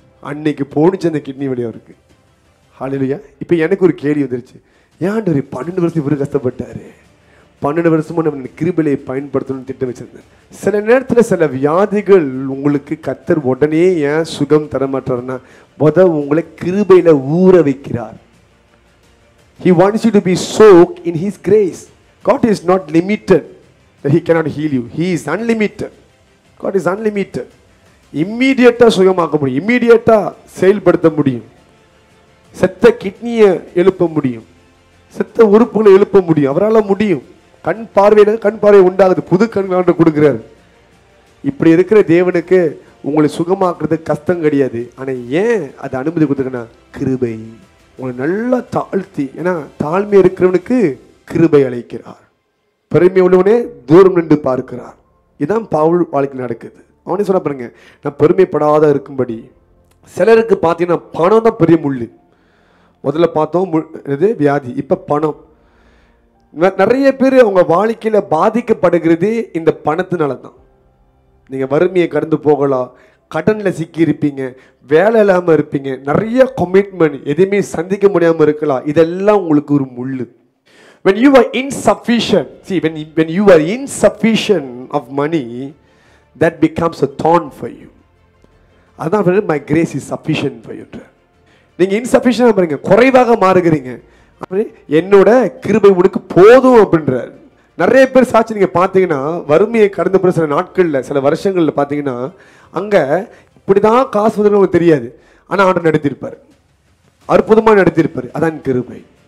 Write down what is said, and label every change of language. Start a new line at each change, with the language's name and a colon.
Tamil: அன்னைக்கு போனிச்சு அந்த கிட்னி வழியாக இருக்கு. ஹல்லேலூயா. இப்போ எனக்கு ஒரு கேள்வி வந்துருச்சு, ஏன் ஒரு 12 வருஷம் இவரு கஷ்டப்பட்டாரு, 12 வருஷமா நம்ம கிருபையை பயன்படுத்தணும்னு திட்டம் வச்சிருந்தேன். சில நேரத்தில் சில வியாதிகள் உங்களுக்கு கர்த்தர் உடனே ஏன் சுகம் தரமாட்டார்னா, உங்களை கிருபையில ஊற வைக்கிறார்.
English: He wants you to be soaked in His grace. God is not limited that He cannot heal you. He is unlimited. God is unlimited.
Tamil: இம்மீடியட்டா சுகமாக்க முடியும், இம்மீடியட்டா செயல்படுத்த முடியும், செத்த கிட்னியை எழுப்ப முடியும், செத்த உறுப்புகளை எழுப்ப முடியும், அவரால் முடியும். கண் பார்வை உண்டாகுது, புது கண் கொடுக்கிறார். இப்படி இருக்கிற தேவனுக்கு உங்களை சுகமாக்குறது கஷ்டம் கிடையாது. ஆனால் ஏன் அதை அனுமதி கொடுத்துருக்கனா, கிருபை. உங்களை நல்லா தாழ்த்தி, ஏன்னா தாழ்மை இருக்கிறவனுக்கு கிருபை அழைக்கிறார், பெருமை உள்ளவனே தூரம் நின்று பார்க்கிறார். இதுதான் பவுல் வாழ்க்கை நடக்குது. அவனே சொல்ல பாருங்க, நான் பெருமைப்படாத இருக்கும்படி. சிலருக்கு பார்த்தீங்கன்னா பணம் தான் பெரிய முள்ளு. முதல்ல பார்த்தோம் இது வியாதி, இப்போ பணம். நிறைய பேர் அவங்க வாழ்க்கையில் பாதிக்கப்படுகிறது இந்த பணத்தினால தான். நீங்கள் வறுமையை கடந்து போகலாம், கடனில் சிக்கி இருப்பீங்க, வேலை இல்லாமல் இருப்பீங்க, நிறைய கமிட்மெண்ட், எதுவுமே சந்திக்க முடியாமல் இருக்கலாம். இதெல்லாம் உங்களுக்கு ஒரு முள்ளு.
English: When you are insufficient, see, when you are insufficient of money, that becomes a thorn for you. அதான் my grace is sufficient for you.
Tamil: நீங்க இன்சஃபிஷியன்ட் பாருங்க, குறைவாக மாறுகிறீங்க, என்னோட கிருபை உனக்கு போதும் அப்படின்றார். நிறைய பேர் சாட்சி நீங்க பாத்தீங்கன்னா, வறுமையை கடந்த பிற சில நாட்கள்ல, சில வருஷங்கள்ல பாத்தீங்கன்னா, அங்க இப்படிதான் காசு வந்து உங்களுக்கு தெரியாது, ஆனா ஆண்டவர் நடத்தியிருப்பார், அற்புதமா நடத்தியிருப்பார். அதான் கிருபை.